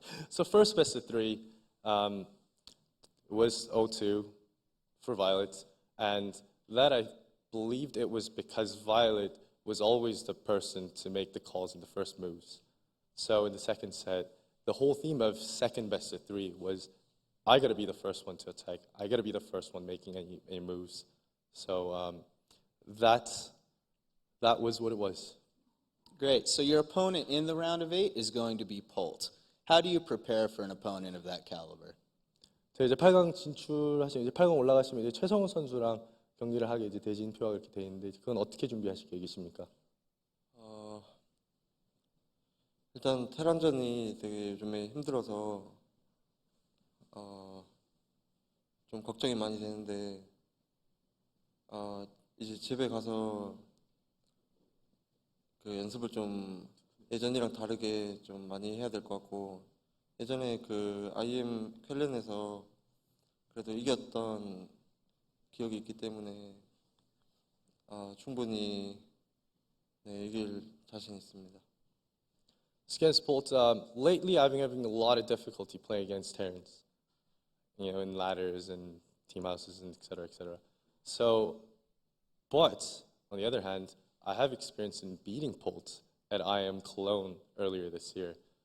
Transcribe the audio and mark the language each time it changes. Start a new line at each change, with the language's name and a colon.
English: So first best of 3 was 0-2 for viOlet, and that I believed it was because viOlet was always the person to make the calls in the first moves. So in the second set, the whole theme of second best of 3 was I got to be the first one to attack. I got to be the first one making any moves. So that was what it was. Great. So your opponent in the round of 8 is going to be Polt. How do you prepare for an opponent of that caliber?
Korean: 이제 8강 진출하시면 이제 8강 올라가시면 이제 최성훈 선수랑 경기를 하게 이제 대진표가 이렇게 돼 있는데 그건 어떻게 준비하실 계획이십니까? 일단 테란전이 되게 요즘에 힘들어서 좀 걱정이 많이 되는데 이제 집에 가서 그 연습을 좀 예전이랑 다르게 좀 많이 해야 될 것 같고 예전에 그 IM 쾰렌에서 그래도 이겼던 기억이 있기 때문에 충분히 이길 자신 있습니다.
English: Against Bolt, lately I've been having a lot of difficulty playing against Terrans, you know, in ladders and team houses and et cetera, et cetera. So, but on the other hand, I have experience in beating Bolt at IM Cologne earlier this year.